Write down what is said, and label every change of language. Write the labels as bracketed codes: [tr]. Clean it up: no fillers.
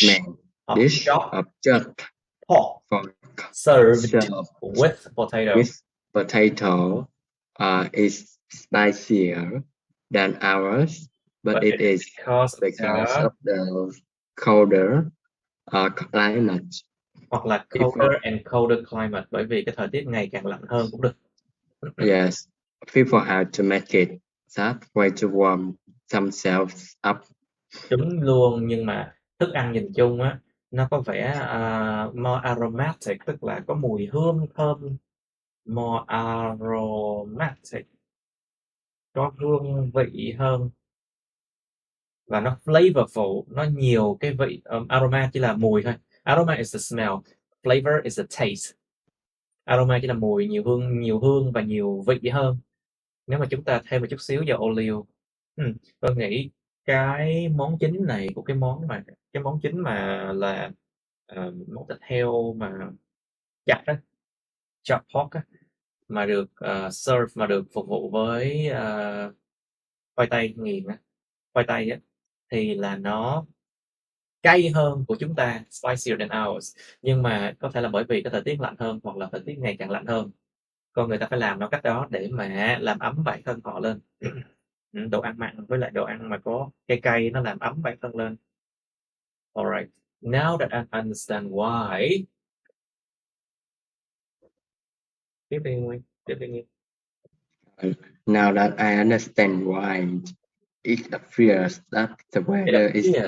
[en] this main dish of chopped pork pork served served with potato. with potato is spicier than ours, but it is because of the colder climate. [vi] Hoặc là [en] colder and colder climate, [vi] bởi vì cái thời tiết ngày càng lạnh hơn cũng được. [en] Yes, people have to make it that way to warm themselves up. [vi] Đúng luôn, nhưng mà thức ăn nhìn chung á, nó có vẻ [en] more aromatic, [vi] tức là có mùi hương thơm. [en] More aromatic, [vi] có hương vị hơn, và nó flavorful, nó nhiều cái vị. Aroma chỉ là mùi thôi. [en] Aroma is the smell, flavor is the taste. [vi] Aroma chỉ là mùi, nhiều hương và nhiều vị hơn. Nếu mà chúng ta thêm một chút xíu vào olive, tôi nghĩ cái món chính này của cái món chính mà là món thịt heo mà chặt đó, [en] chop pork [vi] á, mà được serve, mà được phục vụ với khoai tây nghiền á, khoai tây á, thì là nó cay hơn của chúng ta, [en] spicier than ours. [vi] Nhưng mà có thể là bởi vì cái thời tiết lạnh hơn, hoặc là thời tiết ngày càng lạnh hơn, con người ta phải làm nó cách đó để mà làm ấm bản thân họ lên. Đồ ăn mặn với lại đồ ăn mà có cay nó làm ấm bản thân lên. [en] Alright, now that I understand why. [vi] Tiếp đi Nguyên. [en] Now that I understand why it appears that the weather is